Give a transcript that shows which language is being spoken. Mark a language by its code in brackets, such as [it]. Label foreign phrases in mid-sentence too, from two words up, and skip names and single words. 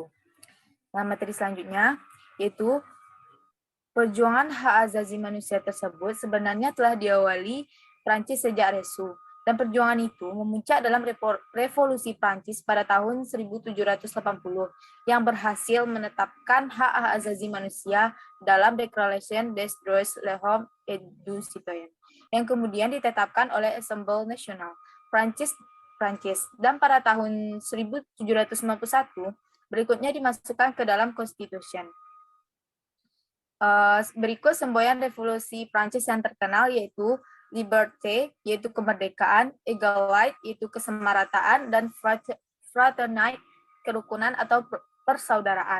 [id] Nah, materi selanjutnya yaitu perjuangan hak asasi manusia tersebut sebenarnya telah diawali Prancis sejak Resu, dan perjuangan itu memuncak dalam revolusi Prancis pada tahun 1780 yang berhasil menetapkan hak asasi manusia dalam [fr] Déclaration des droits de l'homme et du citoyen [id] yang kemudian ditetapkan oleh Assemblée Nationale Prancis, dan pada tahun 1791 berikutnya dimasukkan ke dalam Constitution. Berikut semboyan revolusi Prancis yang terkenal yaitu liberté, yaitu kemerdekaan, égalité, yaitu kesamarataan, dan fraternité, kerukunan atau persaudaraan.